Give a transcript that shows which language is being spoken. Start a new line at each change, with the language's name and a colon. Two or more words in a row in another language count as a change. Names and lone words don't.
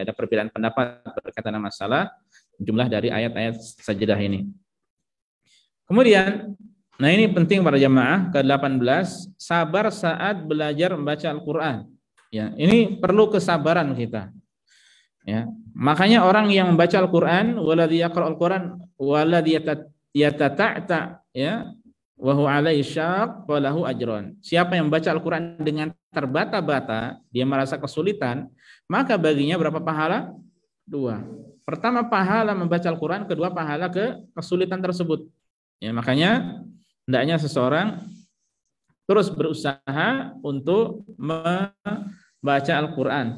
Indonesian: Ada perbedaan pendapat berkaitan dengan masalah jumlah dari ayat-ayat sajdah ini. Kemudian, nah ini penting para jamaah, ke-18, sabar saat belajar membaca Al-Qur'an. Ya, ini perlu kesabaran kita. Ya, makanya orang yang membaca Al-Qur'an,
Arabic: والذي يقرأ القرآن والذي يتتعتع, ya, وهو عليه شاق وله أجران.
Indonesian: Siapa yang membaca Al-Qur'an dengan terbata-bata, dia merasa kesulitan, maka baginya berapa pahala? 2. Pertama pahala membaca Al-Quran, kedua pahala kesulitan tersebut. Ya, makanya hendaknya seseorang terus berusaha untuk membaca Al-Quran.